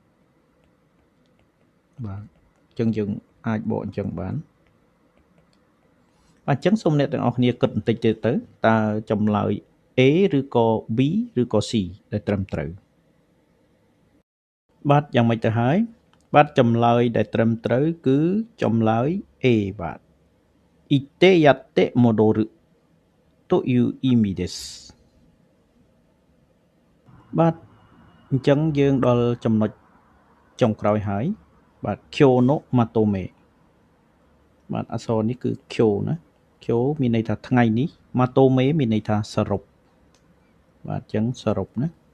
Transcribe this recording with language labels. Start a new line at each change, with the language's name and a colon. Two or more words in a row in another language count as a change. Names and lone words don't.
Khmer: បាទអញ្ចឹងយើងអាចបកអញ្ចឹងបានបាទអញ្ចឹងសូមអ្នកទាំងអស់គ្នាគិតបន្តិចទៀតទៅតើចម្លើយ A ឬក៏ B ឬក៏ C ដែលត្រឹមត្រូវបាទយ៉ាងម៉េចទៅហើយបាទចម្លើយដែលត្រឹមត្រូវគឺចម្លើយ A បាទ
Japanese: Ite yatte modoru to iu imi desu
Khmer: បាទអញ្ចឹងយើងដល់ចំណុចចុងក្រោយហើយបាទ
Japanese: Kyo no matome
Khmer: បាទអក្សរនេះគឺ Kyo ណា Kyo មានន័យថាថ្ងៃនេះ matome មានន័យថាសរុបបាទអញ្ចឹងសរុបណា